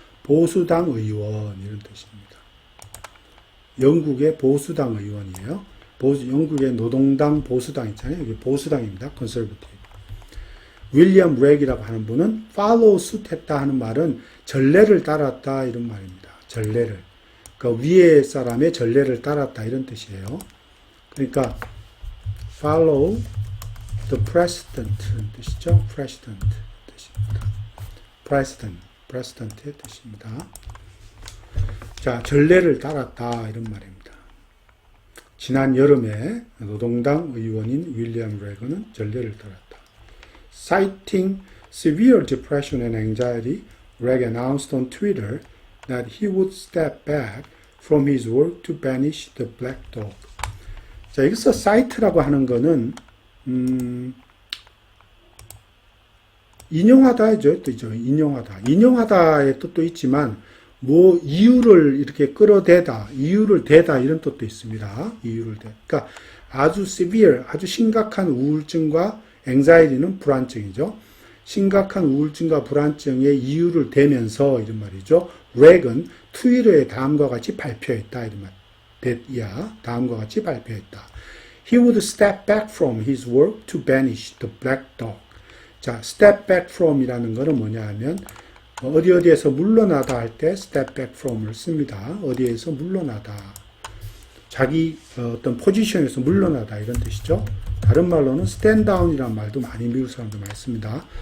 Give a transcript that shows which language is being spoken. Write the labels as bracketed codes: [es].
[ko] 보수당 의원 이런 뜻입니다. 영국의 보수당 의원이에요. 영국의 노동당 보수당 있잖아요. 여기 보수당입니다. conservative. 윌리엄 브렉이라고 하는 분은 follow suit 했다 하는 말은 전례를 따랐다 이런 말입니다. 전례를. 그 위에 사람의 전례를 따랐다 이런 뜻이에요. 그러니까 [en] follow the precedent [ko] 뜻이죠. precedent 뜻입니다. precedent의 뜻입니다. 자, 전례를 따랐다 이런 말입니다. 지난 여름에 노동당 의원인 윌리엄 브렉은 전례를 따랐다. [en] Citing severe depression and anxiety, Bragg announced on Twitter that he would step back from his work to banish the black dog. [ko] 자, 여기서 cite라고 하는 거는 인용하다죠. 뜻이죠. 인용하다의 뜻도 있지만 뭐 이유를 이렇게 끌어대다, 이유를 대다 이런 뜻도 있습니다. 이유를 대. 그러니까 아주 severe, 아주 심각한 우울증과 anxiety는 불안증이죠. 심각한 우울증과 불안증의 이유를 대면서 이런 말이죠. 렉은 트위터에 다음과 같이 발표했다 이런 말. 다음과 같이 발표했다. [en] He would step back from his work to banish the black dog. [ko] 자, step back from이라는 거는 뭐냐 하면 어디에서 물러나다 할 때 step back from을 씁니다. 어디에서 물러나다. 자기 어떤 포지션에서 물러나다 이런 뜻이죠. 다른 말로는 stand down이라는 말도 많이 미국 사람들 많이 씁니다.